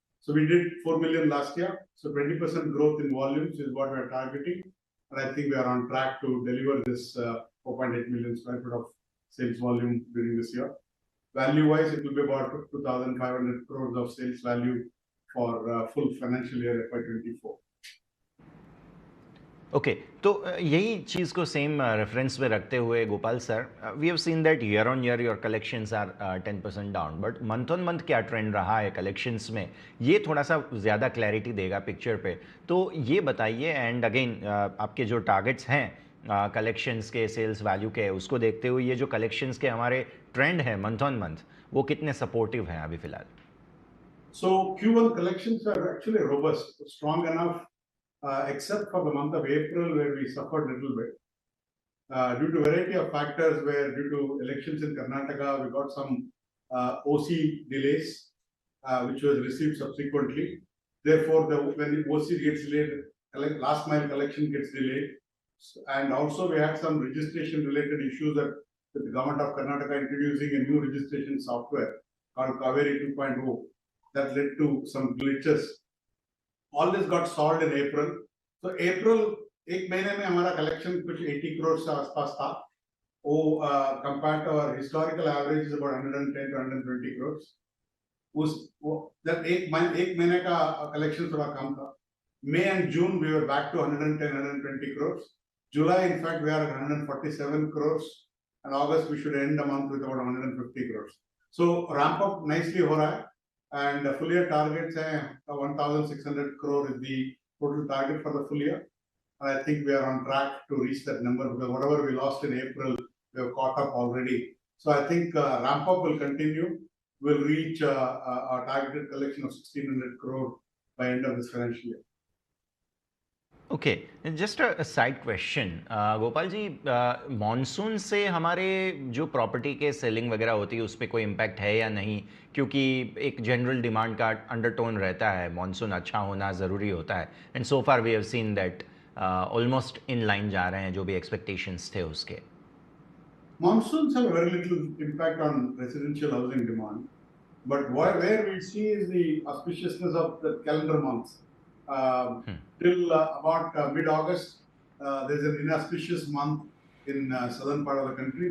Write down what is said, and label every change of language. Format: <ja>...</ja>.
<en>So we did 4 million last year. So 20% growth in volumes is what we are targeting. And I think we are on track to deliver this 4.8 million square feet of sales volume during this year. Value-wise, it will be about 2,500 crores of sales value for full financial year FY24.</en> <hi>Okay, तो यही चीज़ को same reference में रखते हुए Gopal sir,</hi> <en>we have seen that year on year your collections are 10% down,</en> <hi>but month on month क्या trend रहा है collections में, ये थोड़ा सा ज़्यादा क्लैरिटी देगा पिक्चर पे. तो ये बताइए,</hi> <en>and again</en> <hi>आपके जो टारगेट्स हैं कलेक्शंस के, सेल्स वैल्यू के, उसको देखते हुए ये जो कलेक्शंस के हमारे ट्रेंड है मंथ ऑन मंथ, वो कितने सपोर्टिव हैं अभी फिलहाल?</hi> <en>So Q1 collections are actually robust, strong enough. Except for the month of April, where we suffered a little bit due to a variety of factors, where due to elections in Karnataka, we got some OC delays, which was received subsequently. Therefore, when the OC gets delayed, last mile collection gets delayed. And also we had some registration related issues that with the government of Karnataka introducing a new registration software called Kaveri 2.0 that led to some glitches. All this got solved in April. So April,</en> <hi>एक महीने में हमारा collection कुछ 80 crores के आसपास था.</hi> <en>compared to our historical average is about 110 to 120 crores. That</en> <hi>एक महीने का collection थोड़ा कम था.</hi> <en>May and June we were back to 110, 120 crores. July, in fact, we are at 147 crores, and August we should end the month with about 150 crores. So ramp up nicely</en> <hi>हो रहा है,</hi> <en>and full year targets</en> <hi>हैं</hi> <en>1,600 crore is the total target for the full year. And I think we are on track to reach that number because whatever we lost in April, we have caught up already. So I think ramp up will continue. We'll reach our targeted collection of 1,600 crore by end of this financial year.</en> <hi>Okay, just a side question Gopal ji, monsoon से हमारे जो property के selling वगैरह होती है उस पर कोई इम्पैक्ट है या नहीं? क्योंकि एक जनरल डिमांड का अंडरटोन रहता है, मॉनसून अच्छा होना ज़रूरी होता है,</hi> <en>and so far we have seen that almost in line</en> <hi>जा रहे हैं जो भी एक्सपेक्टेशंस थे उसके.</hi> <en>Monsoons have very little impact on residential housing demand, but where we see is the auspiciousness of the calendar months. Till about mid-August, there's an inauspicious month in southern part of the country.</en>